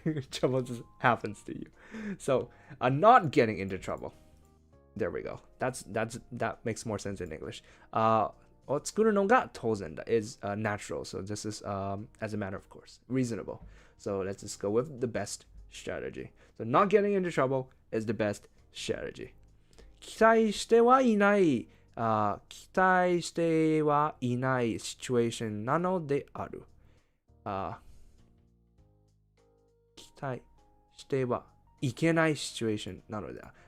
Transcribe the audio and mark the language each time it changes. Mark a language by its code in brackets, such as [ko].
[en] Trouble just happens to you. So, not getting into trouble. There we go. That makes more sense in English. [ja] を作るのが当然だ [en] is natural. So this is as a matter of course, reasonable. So let's just go with the best strategy. So not getting into trouble is the best strategy. [ja] 期待してはいないシチュエーションなのである。期待してはいけないシチュエーションなのである。